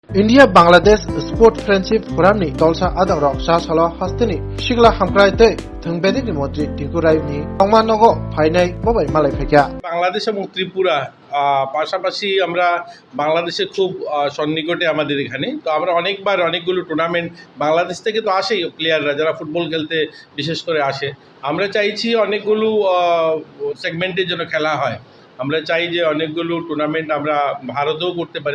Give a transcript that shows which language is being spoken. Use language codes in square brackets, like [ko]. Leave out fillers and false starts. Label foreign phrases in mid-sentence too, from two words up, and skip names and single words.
[trp] India Bangladesh Sport Friendship Forum ni tolsa adang rok sa salo hastini shigla hamkrai te thungbedi ni motri tikurai ni tongman nogo phainai bobai malai phekya [bn] বাংলাদেশ এবং ত্রিপুরা পাশাপাশি আমরা বাংলাদেশের খুব সন্নিকটে আমাদের এখানে তো আমরা অনেকগুলো টুর্নামেন্ট বাংলাদেশ থেকে তো আসেই প্লেয়াররা যারা ফুটবল খেলতে বিশেষ করে আসে আমরা চাইছি অনেকগুলো সেগমেন্টের জন্য খেলা হয় আমরা চাই যে অনেকগুলো টুর্নামেন্ট আমরা ভারতেও করতে পারি